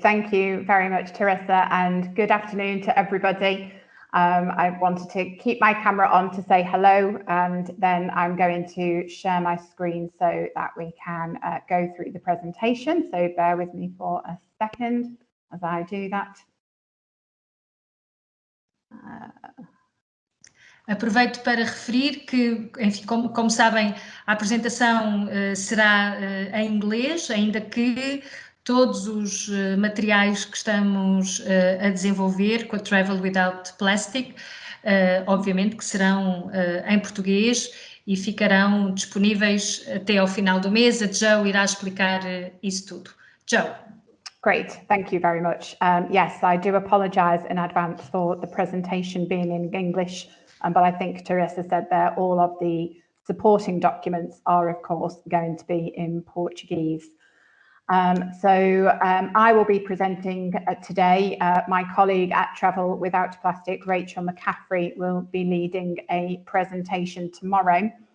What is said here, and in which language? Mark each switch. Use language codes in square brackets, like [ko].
[en] Thank you very much, Teresa, and good afternoon to everybody. I wanted to keep my camera on to say hello, and then I'm going to share my screen so that we can go through the presentation. So bear with me for a second as I do that. [pt] Aproveito para referir que, enfim, como sabem, a apresentação será em inglês, ainda que todos os materiais que estamos a desenvolver com a Travel Without Plastic, obviamente que serão em português e ficarão disponíveis até ao final do mês. A Jo irá explicar isso tudo. Jo. [en] Great, thank you very much. Yes, I do apologise in advance for the presentation being in English, but I think Teresa said there all of the supporting documents are, of course, going to be in Portuguese. I will be presenting today. My colleague at Travel Without Plastic, Rachel McCaffrey, will be leading a presentation tomorrow.